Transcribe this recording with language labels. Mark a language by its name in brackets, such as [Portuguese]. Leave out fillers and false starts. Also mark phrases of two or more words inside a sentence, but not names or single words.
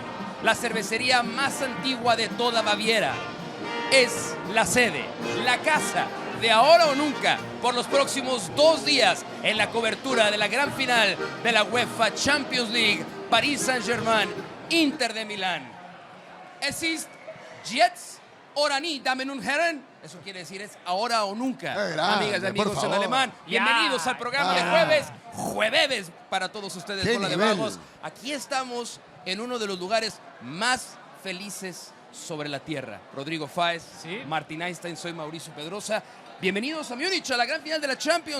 [Spanish] La cervecería más antigua de toda Baviera es la sede, la casa de Ahora o Nunca por los próximos 2 días en la cobertura de la gran final de la UEFA Champions League, Paris Saint-Germain, Inter de Milán. [German] Es ist jetzt oder nie, Damen und Herren. [Spanish] Eso quiere decir es ahora o nunca, amigas y amigos en alemán. Bienvenidos al programa de jueves para todos ustedes. Bola de Vagos. Aquí estamos en uno de los lugares más felices sobre la tierra. Rodrigo Fáez, ¿sí? Martín Einstein, soy Mauricio Pedrosa. Bienvenidos a Múnich, a la gran final de la Champions.